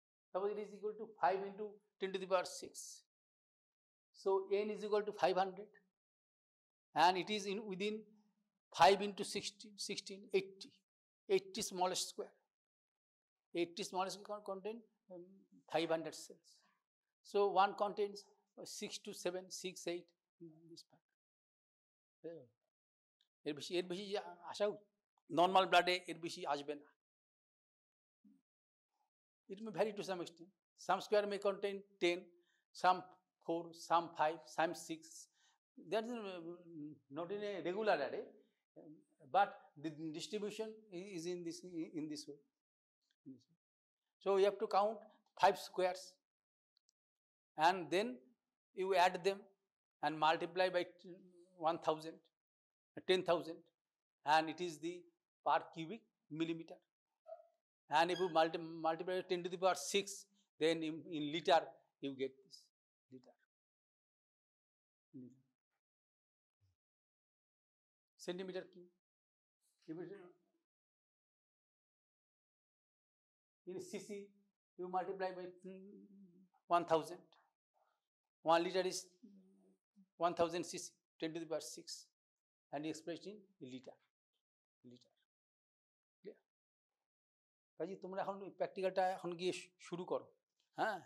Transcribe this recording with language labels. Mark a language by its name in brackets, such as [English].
[English] Suppose it is equal to 5 into 10 to the power 6. So n is equal to 500, and it is in within 5 into 16, 80. 80 smallest square. 80 smallest square contain 500 cells. So one contains 6 to 7, 6, 8 in this part. [Bangla] এর বেশি আশা normal ব্লাডে এর বেশি আসবে না। [English] It may vary to some extent. Some square may contain 10, some 4, some 5, some 6. That is not in a regular array, but the distribution is in this way. So you have to count 5 squares, and then you add them and multiply by 1,000, 10,000, and it is the per cubic millimeter. And if you multiply 10 to the power 6, then in liter you get this liter. Centimeter cube. If it, in cc you multiply by 1,000. 1 liter is 1,000 cc, 10 to the power 6, and expressed in liter. [Bangla] কাজে তোমরা এখন প্র্যাকটিক্যালটা এখন গিয়ে শুরু করো, হ্যাঁ।